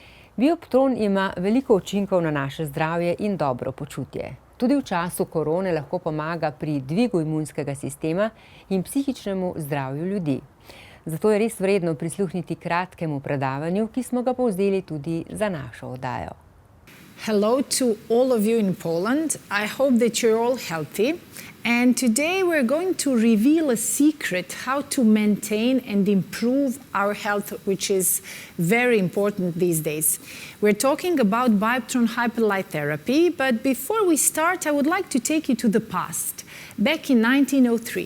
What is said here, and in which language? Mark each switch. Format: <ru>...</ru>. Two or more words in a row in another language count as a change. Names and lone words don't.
<sl>Bioptron ima veliko učinkov na naše zdravje in dobro počutje. Tudi v času korone lahko pomaga pri dvigu imunskega sistema in psihičnemu zdravju ljudi. Zato je res vredno prisluhniti kratkemu predavanju, ki smo ga povzeli tudi za našo oddajo.</sl> <en>Hello to all of you in Poland. I hope that you're all healthy. And today we're going to reveal a secret how to maintain and improve our health, which is very important these days. We're talking about Bioptron Hyperlight Therapy, but before we start, I would like to take you to the past, back in 1903.</en>